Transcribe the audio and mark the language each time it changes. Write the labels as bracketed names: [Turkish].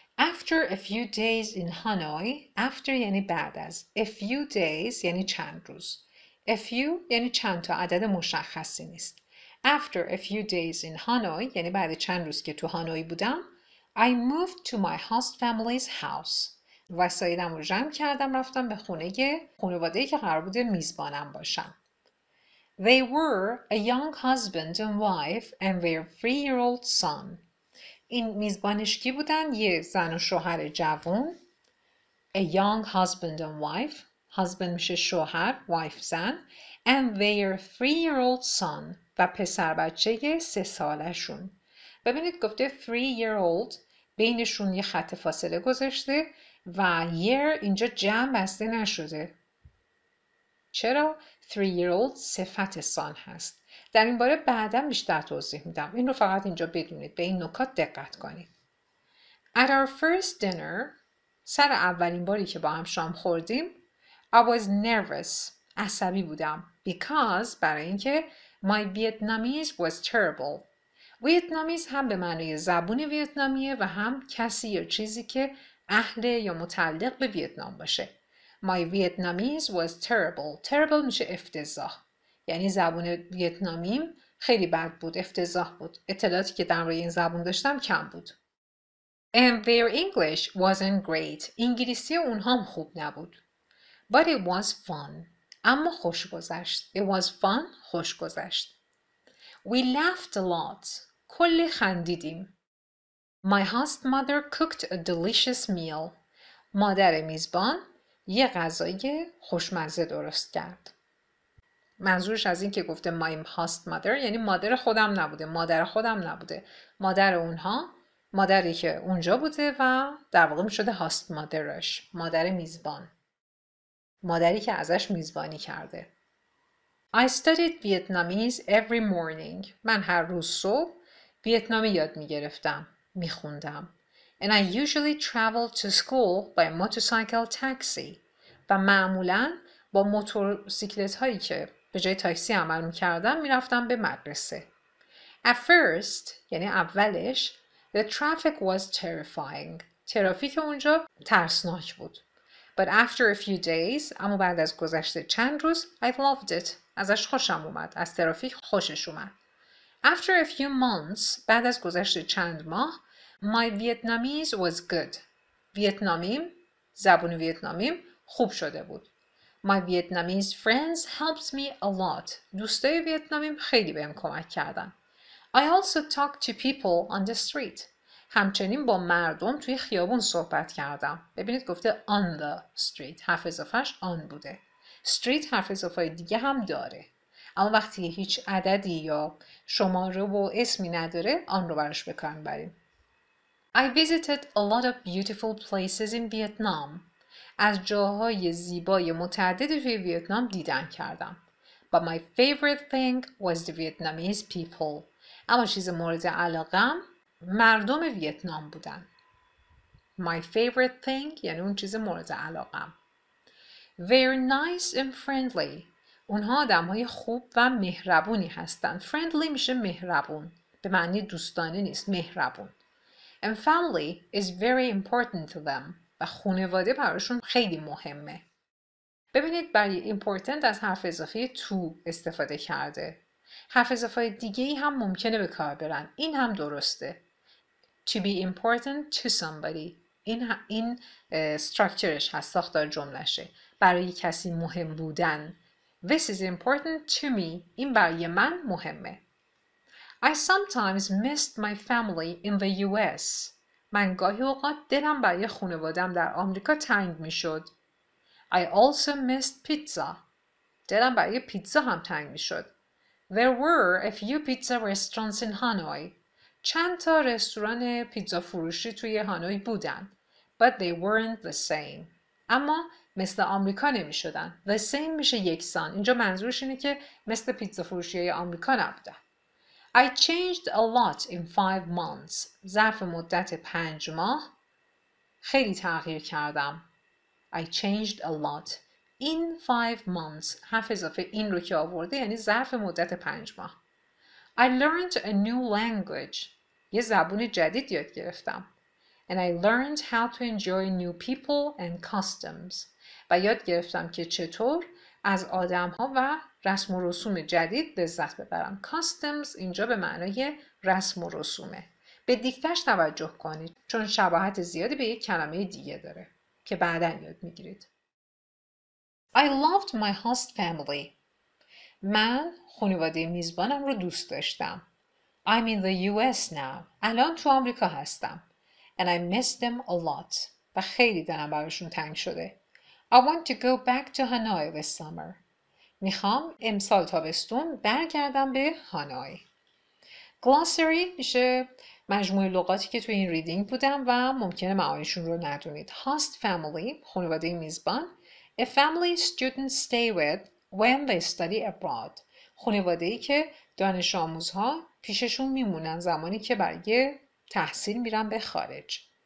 [English] After a few days in Hanoi, after [Persian] یعنی بعد از. [English] A few days [Persian] یعنی چند روز. [English] A few [Persian] یعنی چند تا عدد مشخصی نیست. [English] After a few days in Hanoi [Persian] یعنی بعد چند روز که تو هانوی بودم. [English] I moved to my host family's house. [Persian] وسایلم رو جمع کردم رفتم به خانواده‌ای که قرار بوده میزبانم باشم. [English] They were a young husband and wife and their 3-year-old son. [Persian] این میزبانش کی بودن؟ یه زن و شوهر جوان. [English] A young husband and wife. [Persian] husband میشه شوهر، wife زن. [English] And their 3-year-old son. [Persian] و پسر بچه 3 سالشون. ببینید گفته 3-year-old بینشون یه خط فاصله گذاشته و year اینجا جمع بسته نشده. چرا؟ 3-year-old صفت سان هست. در این باره بعداً بیشتر توضیح میدم. این رو فقط اینجا بدونید. به این نکات دقت کنید. [English] At our first dinner, [Persian] سر اولین باری که با هم شام خوردیم, [English] I was nervous. [Persian] عصبی بودم. [English] Because [Persian] برای اینکه [English] my Vietnamese was terrible. [Persian] ویتنامیز هم به معنی زبون ویتنامیه و هم کسی یا چیزی که اهل یا متعلق به ویتنام باشه. [English] My Vietnamese was terrible. [Persian] Terrible میشه افتضاح. یعنی زبون ویتنامیم خیلی بد بود، افتضاح بود. اطلاعاتی که در مورد این زبون داشتم کم بود. [English] And their English wasn't great. [Persian] انگلیسی اونها خوب نبود. [English] But it was fun. [Persian] اما خوش گذشت. [English] It was fun. [Persian] خوش گذشت. [English] We laughed a lot. [Persian] کلی خندیدیم. [English] My host mother cooked a delicious meal. [Persian] مادر میزبان یه غذای خوشمزه درست کرد. منظورش از این که گفته [English] my host mother [Persian] یعنی مادر خودم نبوده، مادر خودم نبوده. مادر اونها مادری که اونجا بوده و در واقع میشده host motherش، مادر میزبان. مادری که ازش میزبانی کرده. [English] I studied Vietnamese every morning. [Persian] من هر روز صبح ویتنامی یاد میگرفتم، میخوندم. [English] And I usually traveled to school by motorcycle taxi. [Persian] و معمولاً با موتورسیکلت هایی که به جای تاکسی عمل میکردم میرفتم به مدرسه. [English] At first [Persian] یعنی اولش [English] the traffic was terrifying. [Persian] ترافیک اونجا ترسناک بود. [English] But after a few days [Persian] اما بعد از گذشته چند روز [English] I loved it. [Persian] ازش خوشم اومد. از ترافیک خوشش اومد. [English] After a few months [Persian] بعد از گذشته چند ماه [English] My Vietnamese was good. [Persian] ویتنامیم زبون ویتنامیم خوب شده بود. [English] My Vietnamese friends helped me a lot. [Persian] دوستای ویتنامیم خیلی بهم کمک کردن. [English] I also talked to people on the street. [Persian] همچنین با مردم توی خیابون صحبت کردم. ببینید گفته [English] on the street. [Persian] حرف اضافهش on بوده. street حرف اضافه دیگه هم داره. اما وقتی هیچ عددی یا شماره و اسمی نداره آن رو براش به کار میبریم. [English] I visited a lot of beautiful places in Vietnam. [Persian] از جاهای زیبای متعددی توی ویتنام دیدن کردم. [English] But my favorite thing was the Vietnamese people. [Persian] اما چیز مورد علاقم مردم ویتنام بودن. [English] My favorite thing [Persian] یعنی اون چیز مورد علاقم. [English] Very nice and friendly. [Persian] اونها آدم‌های خوب و مهربونی هستن. Friendly میشه مهربون. به معنی دوستانه نیست، مهربون. [English] And family is very important to them. [Persian] و خانواده براشون خیلی مهمه. ببینید برای important از حرف اضافه to استفاده کرده. حرف اضافه دیگه‌ای هم ممکنه به کار برن. این هم درسته. [English] To be important to somebody. [Persian] این structureش هست، ساختار جملشه. برای کسی مهم بودن. [English] This is important to me. [Persian] این برای من مهمه. [English] I sometimes missed my family in the US. [Persian] من گاهی اوقات دلم برای خانواده‌ام در آمریکا تنگ میشد. [English] I also missed pizza. [Persian] دلم برای پیتزا هم تنگ میشد. [English] There were a few pizza restaurants in Hanoi. [Persian] چند تا رستوران پیتزا فروشی توی هانوی بودن. [English] But they weren't the same. [Persian] اما مثل آمریکا نمی شدن. The same میشه یکسان. اینجا منظورش اینه که مثل پیتزا فروشی های آمریکا نبودن. [English] I changed a lot in 5 months. [Persian] ظرف مدت 5 ماه خیلی تغییر کردم. [English] I changed a lot in 5 months. [Persian] حرف اضافه این رو که آورده یعنی ظرف مدت 5 ماه. [English] I learned a new language. [Persian] یه زبون جدید یاد گرفتم. [English] And I learned how to enjoy new people and customs. [Persian] و یاد گرفتم که چطور از آدم‌ها و رسم و رسوم جدید لذت ببرم. Customs اینجا به معنای رسم و رسومه. به دیکتش توجه کنید چون شباهت زیادی به یک کلمه دیگه داره که بعداً یاد میگیرید. [English] I loved my host family. [Persian] من خانواده میزبانم رو دوست داشتم. [English] I'm in the US now. [Persian] الان تو آمریکا هستم. [English] And I miss them a lot. [Persian] و خیلی دلم براشون تنگ شده. [English] I want to go back to Hanoi this summer. [Persian] میخوام امسال تابستون برگردم به هانوی. Glossary میشه مجموعه لغاتی که توی این ریدینگ بودن و ممکنه معانیشون رو ندونید. [English] Host family، [Persian] خانواده میزبان. [English] A family students stay with when they study abroad. [Persian] خانواده‌ای که دانش آموزها پیششون میمونن زمانی که برای تحصیل میرن به خارج.